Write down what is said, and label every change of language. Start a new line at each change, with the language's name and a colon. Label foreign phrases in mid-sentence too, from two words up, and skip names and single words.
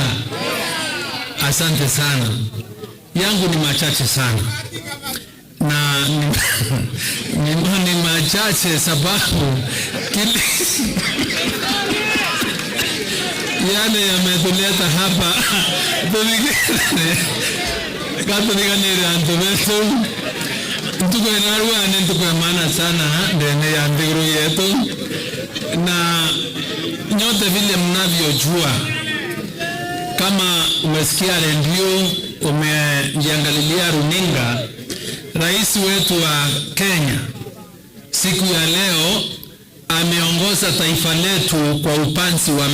Swahili: Asante sana. Yangu ni machache sana, na ni machache sababu yale yametuleta hapa
Meru: katulikanire antu betu ntuko inaruane ntuko
Swahili: ya maana sana
Meru: ndene ya ndiguru yetu,
Swahili: na nyote vile mnavyojua, kama umesikia redio, umejiangalilia runinga, rais wetu wa Kenya siku ya leo ameongoza taifa letu kwa upanzi wa